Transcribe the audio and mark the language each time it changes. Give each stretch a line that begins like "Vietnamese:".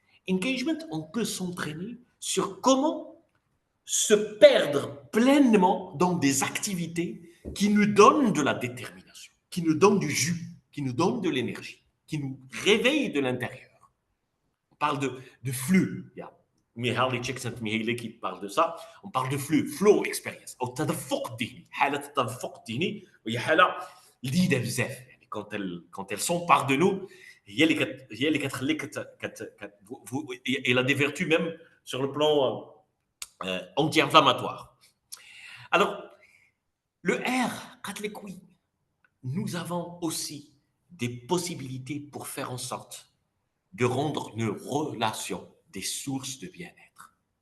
French: Engagement, on peut s'entraîner sur comment se perdre pleinement dans des activités qui nous donnent de la détermination, qui nous donnent du jus, qui nous donnent de l'énergie, qui nous réveillent de l'intérieur. On parle de flux. Il y a Mihaly Csikszentmihalyi qui parle de ça. On parle de flux, flow experience.
Arabic: أو تدفق ذهني، حالة التدفق الذهني وهي حالة جديدة بزاف.
French: Quand elles sont par de nous, il a des vertus même sur le plan anti-inflammatoire. Alors, le R, nous avons aussi des possibilités pour faire en sorte de rendre nos relations des sources de bien-être.